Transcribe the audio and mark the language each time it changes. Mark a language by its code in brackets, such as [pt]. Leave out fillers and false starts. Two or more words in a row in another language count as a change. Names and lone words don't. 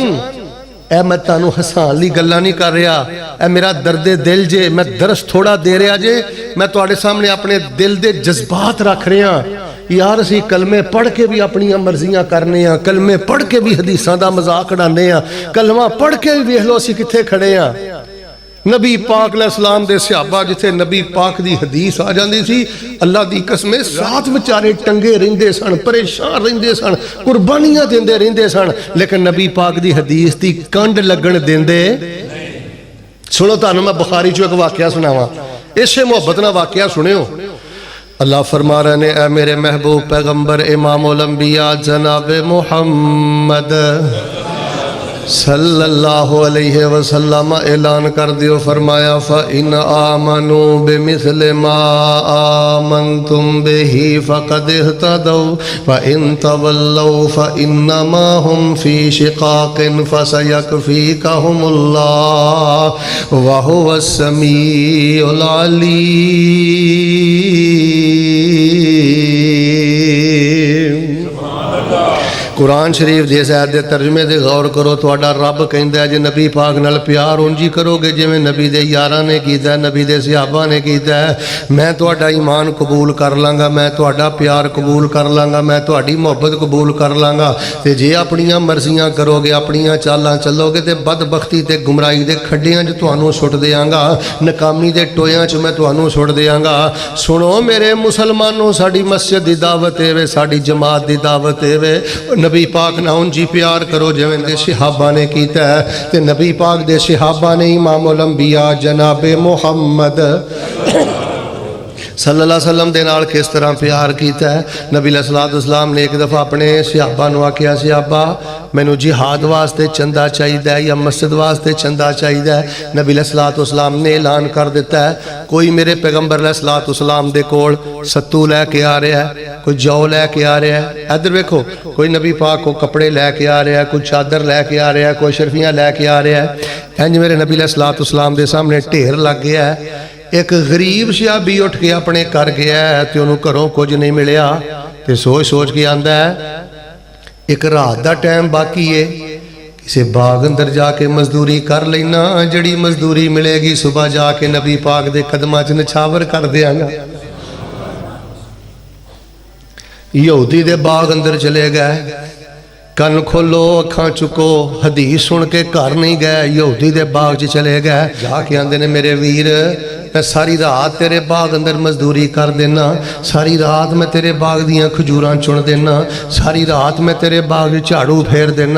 [pa] اے میں تانوں ہسان لی گلاں نہیں کر رہا, اے میرا درد دل جے, میں درس تھوڑا دے رہا جے, میں تواڈے سامنے اپنے دل دے جذبات رکھ رہا. یار اسی کلمے پڑھ کے بھی اپنی مرضیاں کرنے ہیں, کلمے پڑھ کے بھی حدیثاں دا مذاق اڑانے ہیں, کلمہ پڑھ کے بھی ویکھ لو اسی کتھے کھڑے ہیں. نبی پاک [ar] علیہ السلام [pa] دے صحابہ جتھے نبی پاک دی حدیث آ جاندی سی, اللہ دی قسم ساتھ بیچارے ٹنگے رہندے سن, پریشان رہندے سن, قربانیاں دیندے رہندے سن, لیکن نبی پاک دی حدیث دی کنڈ لگن دیندے. سنو تانوں میں بخاری چوں ایک واقعہ سناواں, اسے محبت نہ واقعہ سنیو. اللہ فرما رہے ہیں, اے میرے محبوب پیغمبر امام الانبیاء جناب محمد [ar] صلی اللہ علیہ وسلم [pa] اعلان کر دیو, [ar] فرمایا فَإِنْ آمَنُوا بِمِثْلِ مَا آمَنْتُمْ بِهِ فَقَدْ اهْتَدَوْا وَإِنْ تَوَلَّوْا فَإِنَّمَا هُمْ فِي شِقَاقٍ فَسَيَكْفِيكَهُمُ اللَّهُ وَهُوَ السَّمِيعُ الْعَلِيمُ. [pa] قرآن شریف دے آیت دے ترجمے دے غور کرو. تہاڈا رب کہندا ہے جے نبی پاک نال پیار اونجی کرو گے جویں نبی دے یاراں نے کیتا ہے, نبی دے صحابہ نے کیتا ہے, میں تہاڈا ایمان قبول کر لاں گا, میں تہاڈا پیار قبول کر لاں گا, میں تہاڈی محبت قبول کر لاں گا. تے جے اپنیاں مرضیاں کرو گے, اپنیاں چالاں چلو گے, تے بدبختی تے گمراہی دے کھڈیاں وچ تہانوں سٹ دیاں گا, ناکامی دے ٹویاں وچ میں تہانوں سٹ دیاں گا. سنو میرے مسلمانوں, ساڈی مسجد دی دعوت اے وے, ساڈی جماعت دی دعوت اے وے, نبی پاک نہ انجی پیار کرو جویں دے صحابہ نے کیتا ہے. تے نبی پاک دے صحابہ نے امام الانبیاء جناب محمد [ar] صلی اللہ علیہ وسلم [pa] دے نال کس طرح پیار کیتا ہے. نبی [ar] علیہ السلام [pa] نے ایک دفعہ اپنے صحابہ نو آکھیا, صحابہ مینوں جہاد واسطے چندہ چاہیدا ہے یا مسجد واسطے چندہ چاہیدا ہے. نبی [ar] علیہ السلام [pa] نے اعلان کر دیتا ہے, کوئی میرے پیغمبر [ar] علیہ السلام [pa] دے کول ستو لے کے آ رہا ہے, کوئی جو لے کے آ رہا ہے. ادھر ویکھو, کوئی نبی پاک کو کپڑے لے کے آ رہا ہے, کوئی چادر لے کے آ رہا ہے, کوئی شرفیاں لے کے آ رہا ہے. انج میرے نبی [ar] علیہ السلام [pa] دے سامنے ڈھیر لگ گیا ہے. ایک غریب صحابی اٹھ کے اپنے کر گیا ہے تے انہوں گھروں کچھ نہیں ملیا, تے سوچ کے آندا ہے ایک رات دا ٹائم باقی ہے, کسی باغ اندر جا کے مزدوری کر لینا, جڑی مزدوری ملے گی صبح جا کے نبی پاک دے قدماں چ نچھاور کر دیاں گا. یہودی دے باغ اندر چلے گئے, کن کھولو اکھاں چکو, حدیث سن کے گھر نہیں گئے, یہودی دے باغ چ چلے گئے. جا کے آندے نے میرے ویر میں ساری رات تیرے باغ اندر مزدوری کر دینا, ساری رات میں تیرے باغ دیاں کھجوراں چن دینا, ساری رات میں تیرے باغ جھاڑو پھیر دینا.